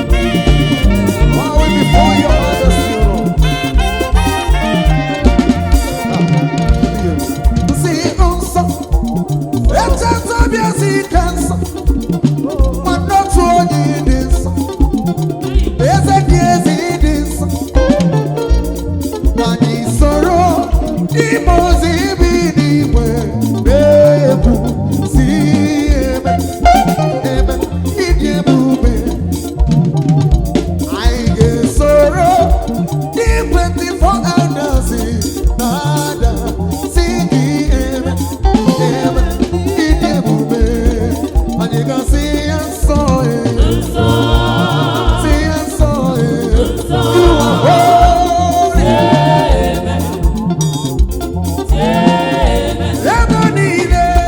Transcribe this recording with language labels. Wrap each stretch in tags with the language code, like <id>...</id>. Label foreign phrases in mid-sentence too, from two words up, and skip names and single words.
<en>Bow before your majesty, O Lord.</en> <ig>Si nsọ, eche nsọ bịa si ike nsọ, ma n'otu onye dị nsọ, eze dị ezi dị nsọ. Ka anyị soro ime ozi ibi n'igwe na-ekwu, si eme, eme, ịdị ebube. Anyị ga-esoro</ig> <en>the twenty-four elders</en> <ig>na-ada, si gị eme, eme, ịdị ebube. Anyị ga-asị ya nsọ, eh. Sị ya nsọ, eh.</ig> <en>You are holy.</en> <ig>Ebe niile.</ig>